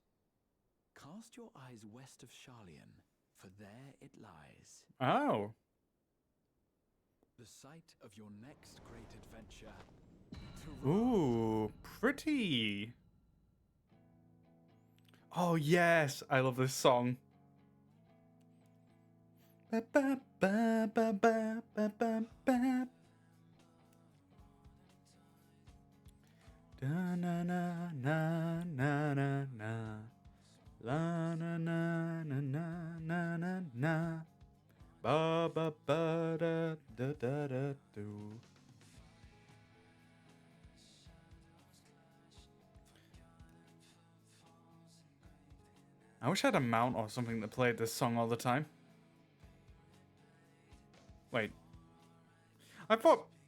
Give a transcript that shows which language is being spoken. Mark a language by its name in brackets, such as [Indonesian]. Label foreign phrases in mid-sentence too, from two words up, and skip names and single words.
[English] Cast your eyes west of Sharlayan, for there it lies. Oh. The site of your next great adventure. Ooh, pretty. Oh, yes. I love this song. Ba, ba, ba, ba, ba, ba, ba, ba. Da, na, na, na, na, na, na. La, na, na, na, na, na, na, na. Ba, ba, ba, da, da, da, da, do. I wish I had a mount or something that played this song all the time. Wait. I thought...